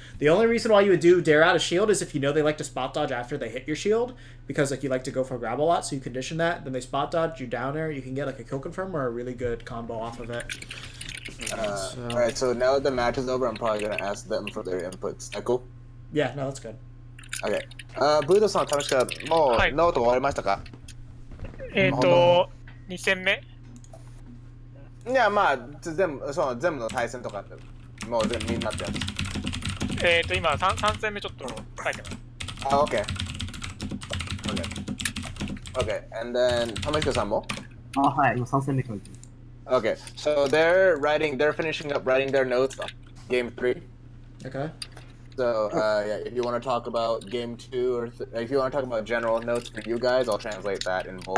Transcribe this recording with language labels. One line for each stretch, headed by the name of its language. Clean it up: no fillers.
English: The only reason why you would do Dare out of shield is if you know they like to spot dodge after they hit your shield, because like you like to go for a grab a lot, so you condition that. Then they spot dodge, you down air, you can get like a kill confirm or a really good combo off of it. Alright, so now that the match is over, I'm probably gonna ask them for their inputs. Cool? Yeah, no, that's good. Okay.
Japanese: ブードさん、楽しかった。もう、はいノート終わりましたか？ 2戦目いや、まあ、全部の対戦とかって、もうみんなってやつ。今 3戦目ちょっと書いてます。
English: Okay. Okay, and then, 玉彦さんも
Japanese: はい、今3戦目書いてる。
English: Okay, so they're finishing up writing their notes on game 3. Okay. So, yeah, if you want to talk about game 2 or if you want to talk about general notes for you guys, I'll translate that in both.